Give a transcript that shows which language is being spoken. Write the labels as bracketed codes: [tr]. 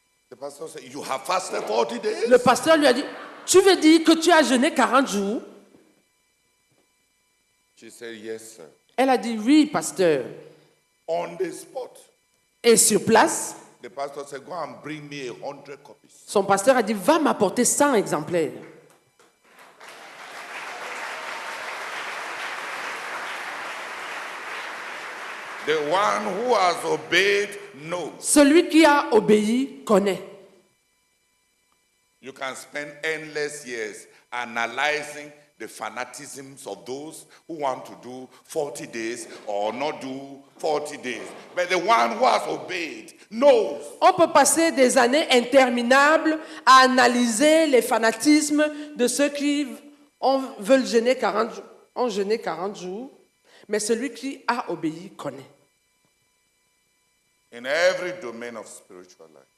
[en] The pastor said, you have fasted 40 days? [fr] Le pasteur lui a dit, tu veux dire que tu as jeûné 40 jours? [en] She said, yes, sir. [fr] Elle a dit, oui, pasteur. [en] On the spot. [fr] Et sur place, [en] The pastor said, go and bring me 100 copies. [fr] son pasteur a dit, va m'apporter 100 exemplaires. [en] The one who has obeyed knows. [fr] Celui qui a obéi connaît. [en] You can spend endless years analyzing the fanaticisms of those who want to do 40 days or not do 40 days. But the one who has obeyed knows. [fr] On peut passer des années interminables à analyser les fanatismes de ceux qui veulent jeûner 40 jours, ont jeûné 40 jours, mais celui qui a obéi connaît. [en] In every domain of spiritual life,